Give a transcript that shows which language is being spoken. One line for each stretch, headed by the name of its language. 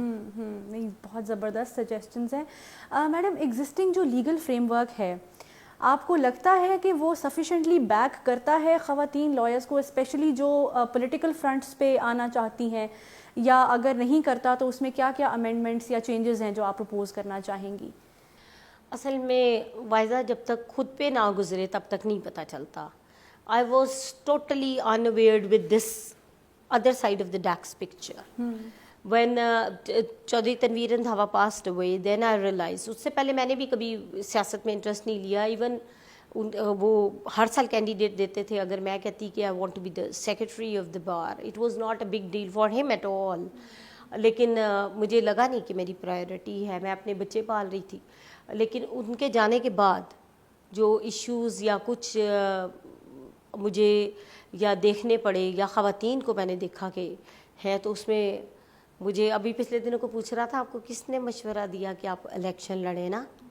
Urdu: نہیں, بہت زبردست سجیشنز ہیں. میڈم, ایگزسٹنگ جو لیگل فریم ورک ہے, آپ کو لگتا ہے کہ وہ سفیشینٹلی بیک کرتا ہے خواتین لائرس کو, اسپیشلی جو پولیٹیکل فرنٹس پہ آنا چاہتی ہیں, یا اگر نہیں کرتا تو اس میں کیا کیا امینڈمنٹس یا چینجز ہیں جو آپ پرپوز کرنا چاہیں گی؟ اصل میں وائزہ جب تک خود پہ نہ گزرے تب تک نہیں پتہ چلتا.
English: I was totally unaware with this other side of the DAX picture. When
Urdu: Chaudhry Tanveer Randhawa
English: passed away, then I realized.
Urdu: اس سے پہلے میں نے بھی کبھی سیاست میں انٹرسٹ نہیں لیا. ایون وہ ہر سال کینڈیڈیٹ دیتے تھے. اگر میں کہتی کہ
English: I want to be the secretary of the bar, it was not a big deal for him at all.
Urdu: لیکن مجھے لگا نہیں کہ میری پرائیورٹی ہے, میں اپنے بچے پال رہی تھی. لیکن ان کے جانے کے بعد جو ایشوز یا کچھ مجھے یا دیکھنے پڑے یا خواتین کو میں نے دیکھا کہ ہے, تو اس میں مجھے ابھی پچھلے دنوں کو پوچھ رہا تھا آپ کو کس نے مشورہ دیا کہ آپ الیکشن لڑیں نا.